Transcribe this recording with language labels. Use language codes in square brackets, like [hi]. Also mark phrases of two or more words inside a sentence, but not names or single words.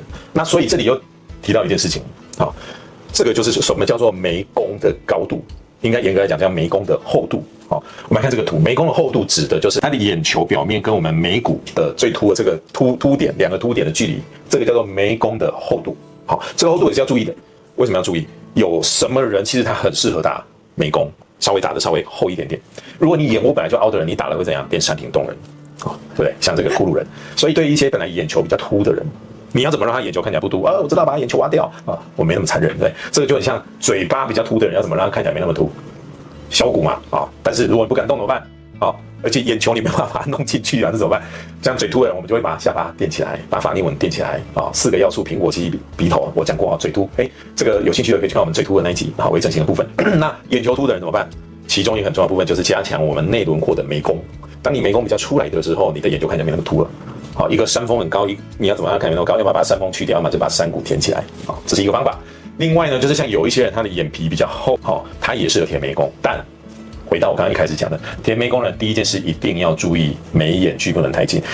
[zh] 那所以這裡又提到一件事情，好，這個就是什麼叫做眉弓的高度，應該嚴格來講叫眉弓的厚度。好，我們來看這個圖，眉弓的厚度指的就是它的眼球表面跟我們眉骨的最凸的這個凸點2個凸點的距離，這個叫做眉弓的厚度。好，這個厚度也是要注意的。為什麼要注意？有什麼人其實他很適合打眉弓，稍微打的稍微厚一點點。如果你眼窩本來就凹的人，你打了會怎樣？變山頂洞人，對不對？像這個骷髏人。所以對於一些本來眼球比較凸的人，你要怎麼讓他眼球看起來不凸？我知道，把他眼球挖掉啊，我沒那麼殘忍，對。這個就很像嘴巴比較凸的人，要怎麼讓他看起來沒那麼凸？削骨嘛，但是如果你不敢動怎麼辦？而且眼球你沒辦法把它弄進去啊，這怎麼辦？這樣嘴凸的人，我們就會把下巴墊起來，把法令紋墊起來4個要素：蘋果肌、鼻頭，我講過嘴凸。這個有興趣的可以去看我們嘴凸的那一集，微整形的部分。那眼球凸的人怎麼辦？其中一個很重要的部分就是加強我們內輪廓的眉弓。當你眉弓比較出來的時候，你的眼球看起來沒那麼凸了。一個山峰很高，你要怎麼樣看沒那麼高？要把山峰去掉，要麼就把山谷填起来。這是一個方法。另外呢，就是像有一些人他的眼皮比較厚，他也適合填眉弓，但回到我剛剛一開始講的，填眉弓呢，第一件事一定要注意眉眼距不能太近。